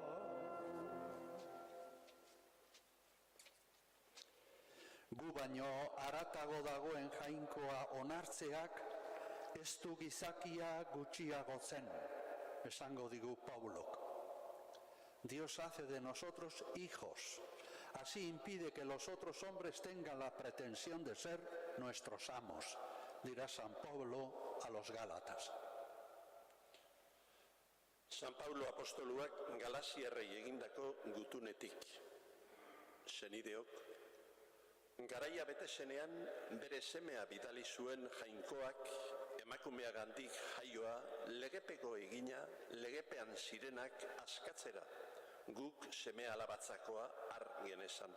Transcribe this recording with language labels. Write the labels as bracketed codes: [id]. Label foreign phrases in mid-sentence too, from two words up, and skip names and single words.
[eu] Gu baino haratago dagoen jainkoa onartzeak ez du gizakia gutxiagotzen, esango digu Paulok. [es] Dios hace de nosotros hijos. Así impide que los otros hombres tengan la pretensión de ser nuestros amos, dirá San Pablo a los Gálatas. [eu] San Paulo apostoluak Galasiarrei egindako gutunetik. Senideok, garaia bete zenean bere semea bidali zuen jainkoak emakumeagandik jaioa legepeko egina legepean zirenak askatzera, guk seme alabatzakoa har genezan.